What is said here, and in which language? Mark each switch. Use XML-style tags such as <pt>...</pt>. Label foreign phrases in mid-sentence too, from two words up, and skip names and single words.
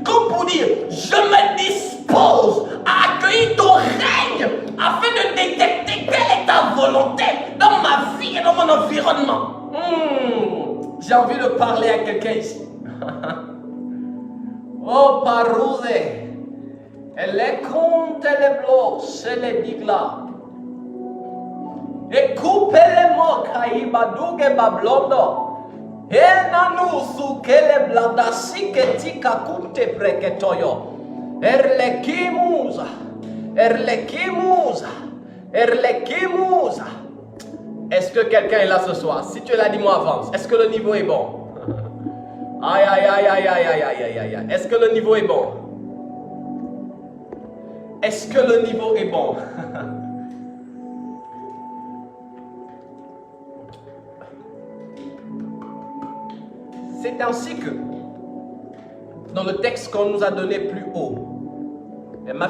<fr>Comme pour dire, je me dispose à accueillir ton règne afin de détecter quelle est ta volonté dans ma vie et dans mon environnement. J'ai envie de parler à quelqu'un ici. Oh, Parouze, elle est contre les blocs, c'est les digla. Et coupe les mots, Kaïbadouge Bablondo. Et nanou soukele bladasi ketika kumte preketoyo. Erlekimuza, erlekimuza, erlekimuza. Est-ce que quelqu'un est là ce soir? Si tu es là, dis-moi avance. Est-ce que le niveau est bon? Aïe, aïe, aïe, aïe, aïe, aïe, aïe, aïe, aïe. Est-ce que le niveau est bon? Est-ce que le niveau est bon? C'est ainsi que, dans le texte qu'on nous a donné plus haut, et ma</fr>